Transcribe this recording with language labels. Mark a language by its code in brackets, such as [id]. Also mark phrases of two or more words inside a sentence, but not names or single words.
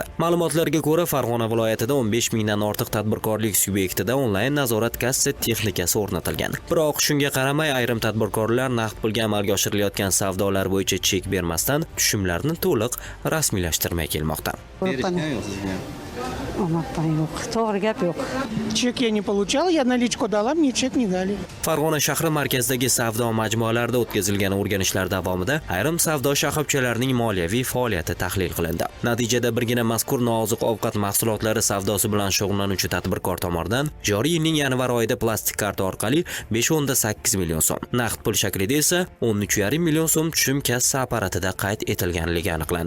[uz] Ma'lumotlarga ko'ra, Farg'ona viloyatida 15 mingdan ortiq tadbirkorlik subyektida onlayn nazorat kassa texnikasi o'rnatilgan. Biroq shunga qaramay, ayrim tadbirkorlar naqd pulga amalga oshirilayotgan savdolar bo'yicha chek bermasdan tushumlarni to'liq rasmiylashtirmay kelmoqda. To'g'ri gap yo'q. [ru] Чек я не получал, я наличку дала, мне чек не дали. [uz] Farg'ona shahri markazidagi savdo majmualarida o'tkazilgan o'rganishlar davomida ayrim savdo shoxobchalarining moliyaviy faoliyati tahlil qilindi. Natijada birgina mazkur nooziq ovqat mahsulotlari savdosi bilan shug'ullanuvchi tadbirkor tomonidan joriy yilning yanvar oyida plastik karta orqali 5.8 million so'm, naqd pul shaklida esa 13.5 million so'm tushum kassa apparatida qayd etilganligi aniqlandi.